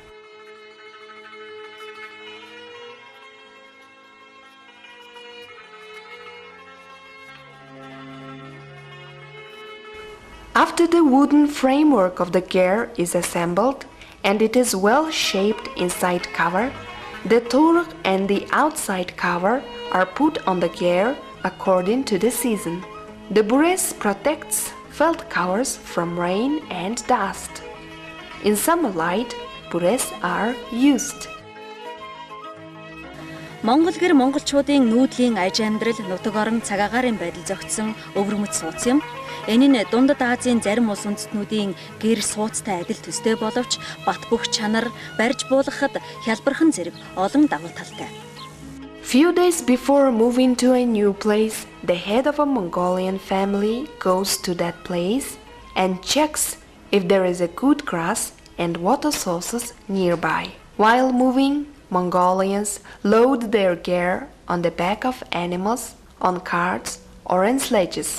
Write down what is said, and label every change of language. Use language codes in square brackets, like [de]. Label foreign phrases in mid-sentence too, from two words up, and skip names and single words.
[en] After the wooden framework of the ger is assembled and it is well shaped inside cover, the torq and the outside cover are put on the ger according to the season. The bures protects felt covers from rain and dust. In summer light, bures are used. [mn] Монгол гэр монголчуудын нүүдлийн аж амьдрал нутаг орон цагаагаарын байдал зохицсон өвөрмөц сууц юм. Энэ нь дундад Азийн зарим улс үндэстнүүдийн гэр сууцтай адил төстэй боловч бат бөх чанар барьж буулгахад хялбархан зэрэг олон давуу талтай. [en] Few days before moving to a new place, the head of a Mongolian family goes to that place and checks if there is a good grass and water sources nearby. While moving, Mongolians load their gear on the back of animals, on carts, or in sledges.